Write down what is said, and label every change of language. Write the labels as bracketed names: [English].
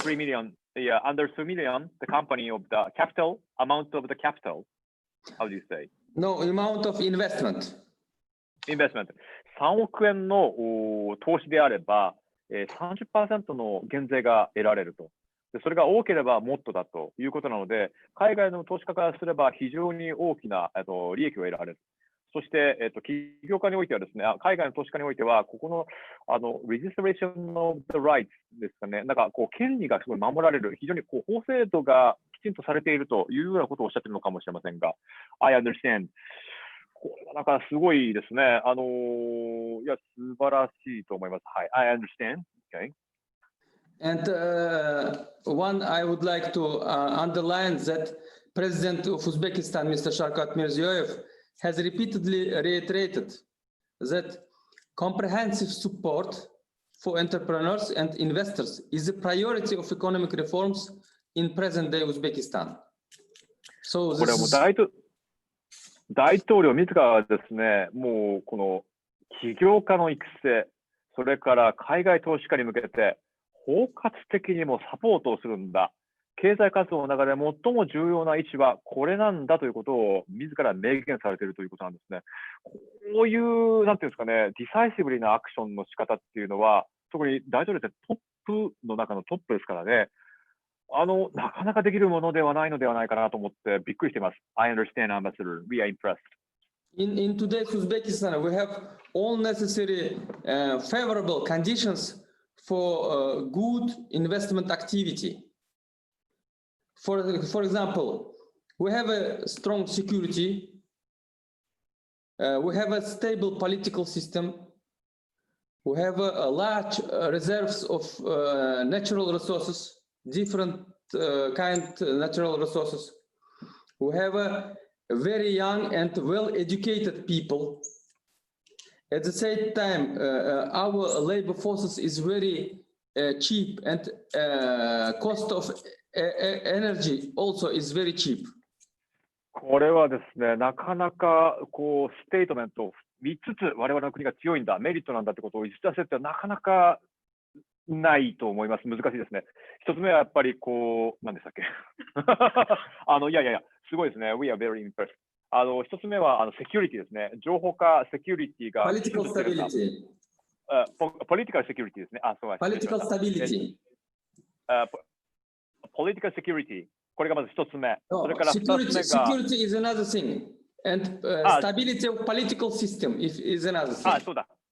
[English] 3 million, yeah, under 3 million, the company of the capital, amount of the capital, how do you say? No, amount of investment. Investment. [Japanese] 3億円の投資であれば、30% の減税が得られると。それが多ければもっとだということなので、海外の投資家からすれば非常に大きな利益を得られる。そして、起業家においてはですね、海外の投資家においては、ここの [English] registration of the rights [Japanese] ですかね、なんか権利がすごい守られる、非常に法制度がきちんとされているというようなことをおっしゃっているのかもしれませんが、 [English] I understand。 [Japanese] これはなんかすごいですね。いや、素晴らしいと思います。はい。 [English] I understand. Okay. And one, I would like to underline that President of Uzbekistan, Mr. Shavkat Mirziyoyev, has repeatedly reiterated that comprehensive support for entrepreneurs and investors is a priority of economic reforms in present-day Uzbekistan. So [Japanese] これはもう [English] this [Japanese] 大統領自らですね、もうこの起業家の育成、それから海外投資家に向けて包括的にもサポートをするんだ。経済活動の中で最も重要な位置はこれなんだということを自ら明言されているということなんですね。こういう、なんていうんですかね、ディサイシブリなアクションの仕方っていうのは、特に大統領ってトップの中のトップですからね、なかなかできるものではないのではないかなと思ってびっくりしています。 [English] I understand, Ambassador. We are impressed. in today's Uzbekistan, we have all necessary favorable conditions for good investment activity. For example, we have a strong security, we have a stable political system, we have a large reserves of natural resources, different natural resources. We have a very young and well-educated people. At the same time, our labor forces is very cheap, and cost of energy also is very cheap. [Japanese] これはですね、なかなかステートメント3つ我々の国が強いんだ、メリットなんだってことを打ち出せってなかなかないと思います。難しいですね。一つ目はやっぱり何でしたっけいや、すごいですね。 [English] We are very impressed。 [Japanese] 一つ目はセキュリティですね。情報化、セキュリティが。 [English] Political stability。 political security ですね。 [Japanese] そうです。 [English] Political stability。 political security。 [Japanese] これがまず一つ目。それから二つ目が。 [English] Security is another thing. And stability of political system is another thing. [Japanese] そうだ。